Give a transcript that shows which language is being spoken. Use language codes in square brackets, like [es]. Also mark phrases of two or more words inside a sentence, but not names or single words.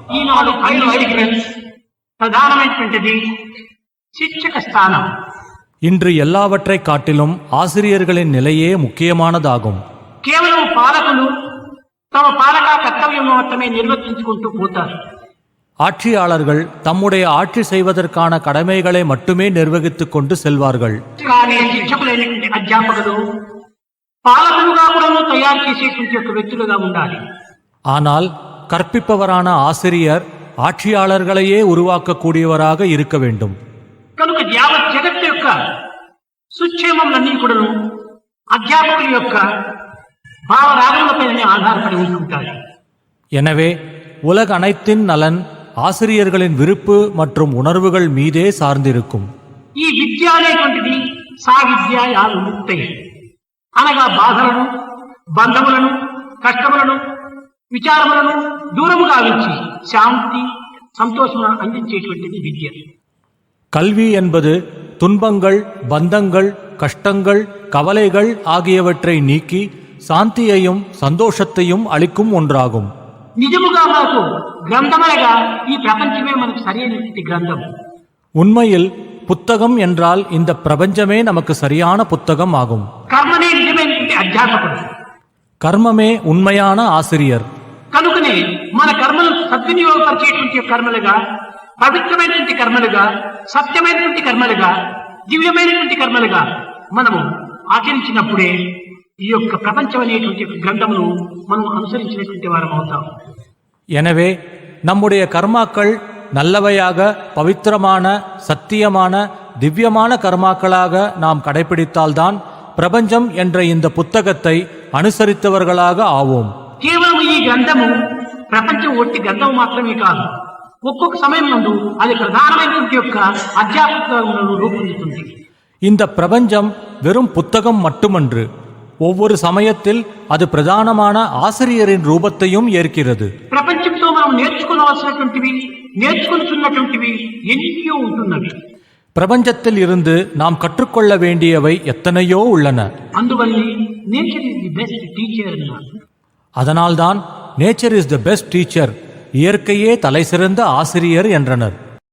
[te] ఈనాడు అన్నిటికీ ప్రధానమైనటువంటిది శిక్షక స్థానం. [ta] இன்று எல்லாவற்றை காட்டிலும் ஆசிரியர்களின் நிலையே முக்கியமானதாகும். [te] కేవలం పాలకులు తమ పాలకా కర్తవ్యం మాత్రమే నిర్వర్తించుకుంటూ పోతారు. [ta] ஆட்சியாளர்கள் தம்முடைய ஆட்சி செய்வதற்கான கடமைகளை மட்டுமே நிர்வகித்துக் கொண்டு செல்வார்கள். [te] కానీ శిక్షకులైనటువంటి అధ్యాపకులు పాలకులుగా కూడా తయారు చేసేటువంటి ఒక వ్యక్తులుగా ఉండాలి. [ta] ஆனால் கற்பிப்பவரான ஆசிரியர் ஆட்சியாளர்களையே உருவாக்கக்கூடியவராக இருக்க வேண்டும். [te] కనుక యావత్ జగత్తు యొక్క సుక్షేమములన్నీ కూడా అధ్యాపకుల యొక్క భావరాగములపైనే ఆధారపడి ఉంటుంటాయి. [ta] எனவே உலக அனைத்தின் நலன் ஆசிரியர்களின் விருப்பு மற்றும் உணர்வுகள் மீதே சார்ந்திருக்கும். [te] ఈ విద్య అనేటువంటిది [sa] सा विद्या या विमुक्ति [te] అనగా బాధలను, బంధములను, కష్టములను, విచారములను దూరముగా ఉంచి శాంతి, సంతోషములను అందించేటువంటిది విద్య. [ta] கல்வி என்பது துன்பங்கள், பந்தங்கள், கஷ்டங்கள், கவலைகள் ஆகியவற்றை நீக்கி சாந்தியையும் சந்தோஷத்தையும் அளிக்கும் ஒன்றாகும். [te] నిజముగా మనకు గ్రంథమనగా ఈ ప్రపంచమే మనకు సరైనటువంటి గ్రంథం. [ta] உண்மையில் புத்தகம் என்றால் இந்த பிரபஞ்சமே நமக்கு சரியான புத்தகம் ஆகும். [te] కర్మనే నిజమైనటువంటి అధ్యాపకుడు. [ta] கர்மமே உண்மையான ஆசிரியர். [te] కనుకనే మన కర్మలు సద్వినియోగపరిచేటువంటి కర్మలుగా, పవిత్రమైనటువంటి కర్మలుగా, సత్యమైనటువంటి కర్మలుగా, దివ్యమైనటువంటి కర్మలుగా మనము ఆచరించినప్పుడే ఈ యొక్క ప్రపంచం అనేటువంటి గ్రంథమును మనం అనుసరించినటువంటి వారం అవుతాం. [ta] எனவே நம்முடைய கர்மாக்கள் நல்லவையாக, பவித்திரமான, சத்தியமான, திவ்யமான கர்மாக்களாக நாம் கடைபிடித்தால்தான் பிரபஞ்சம் என்ற இந்த புத்தகத்தை అనుసరిத்தவர்களாக ఆவோம். [te] కేవలం ఈ గ్రంథము ప్రపంచం ఒట్టి గ్రంథం మాత్రమే కాదు, ఒక్కొక్క సమయం నందు అది ప్రధానమైనటువంటి యొక్క అధ్యాపకులను రూపొందుతుంది. [ta] இந்த பிரபஞ்சம் வெறும் புத்தகம் மட்டுமன்று, ஒவ்வொரு சமயத்தில் அது பிரதானமான ஆசிரியரின் ரூபத்தையும் ஏற்கிறது. [te] ప్రపంచంతో మనం నేర్చుకోవాల్సినటువంటివి, నేర్చుకుంటున్నటువంటివి ఎన్నో ఉంటున్నవి. [ta] பிரபஞ்சத்தில் இருந்து நாம் கற்றுக்கொள்ள வேண்டியவை எத்தனையோ உள்ளன. [te] అందువల్ల [en] nature is the best teacher [te] అన్నారు. [ta] அதனால்தான் [en] nature is the best teacher, [ta] இயற்கையே தலை சிறந்த ஆசிரியர் என்றனர்.